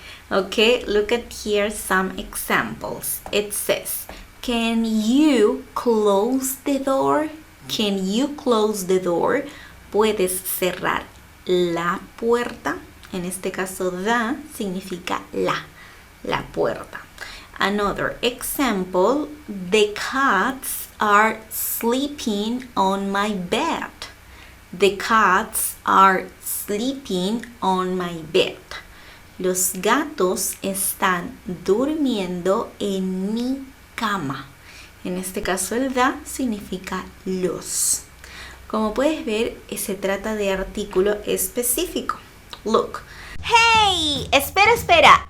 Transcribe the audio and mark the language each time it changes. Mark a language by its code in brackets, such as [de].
[en] Okay, look at here some examples. It says, can you close the door? Can you close the door? [es] ¿Puedes cerrar la puerta? En este caso, the significa la puerta. [en] Another example, the cats are sleeping on my bed. The cats are sleeping on my bed. [es] Los gatos están durmiendo en mi cama. En este caso el the significa los. Como puedes ver, se trata de artículo específico. Look. ¡Hey! Espera.